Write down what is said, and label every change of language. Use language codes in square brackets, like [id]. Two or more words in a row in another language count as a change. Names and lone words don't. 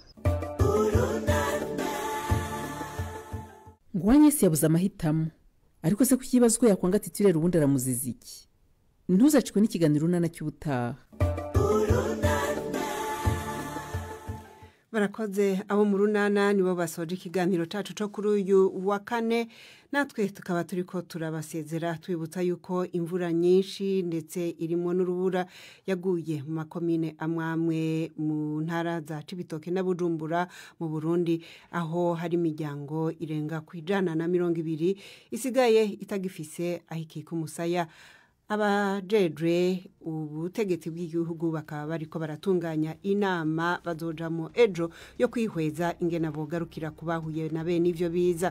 [rw] ngwanye se yabuze amahitamo ariko se ku kibazo ko yakwanga titirera ubundi aramuziza iki? ntuzacikwe n'ikiganiro runana cy'ubutaha. barakoze abo mu runana nibo basoje ikiganiro cyacu cyo kuri uyu wa kane natwe tukaba turi [rn] ko turabasezera twibutsa yuko imvura nyinshi ndetse irimo n'urubura yaguye mu makomine amwe mu ntara za Cibitoke na Bujumbura mu Burundi aho hari imiryango irenga ku 120 isigaye itagifise ahikika umusaya abajejwe ubutegetsi bw'igihugu bakaba bariko baratunganya inama bazojamo ejo yo kwihweza ingena bogarukira kubahuye na bene ivyo biza.